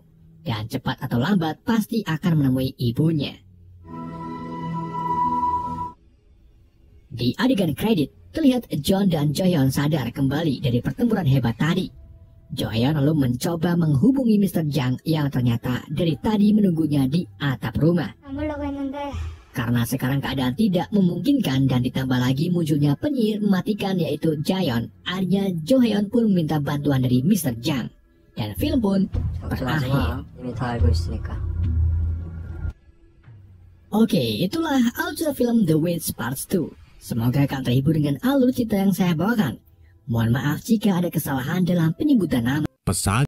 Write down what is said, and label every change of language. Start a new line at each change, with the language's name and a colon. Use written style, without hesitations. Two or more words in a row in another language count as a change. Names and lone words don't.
Indonesian: Dan cepat atau lambat pasti akan menemui ibunya. Di adegan kredit, Terlihat John dan Johyun sadar kembali dari pertempuran hebat tadi. Johyun lalu mencoba menghubungi Mr. Jang yang ternyata dari tadi menunggunya di atap rumah.
Korean: 아물라고 했는데
Indonesian: Karena sekarang keadaan tidak memungkinkan dan ditambah lagi munculnya penyihir mematikan yaitu Jaeon, akhirnya Johyun pun meminta bantuan dari Mr. Jang. Dan film pun berakhir.
Korean: 이미 다 알고 있으니까.
Indonesian: Oke, itulah alur cerita film The Witch Part 2. Semoga kalian terhibur dengan alur cerita yang saya bawakan. Mohon maaf jika ada kesalahan dalam penyebutan nama. Pesan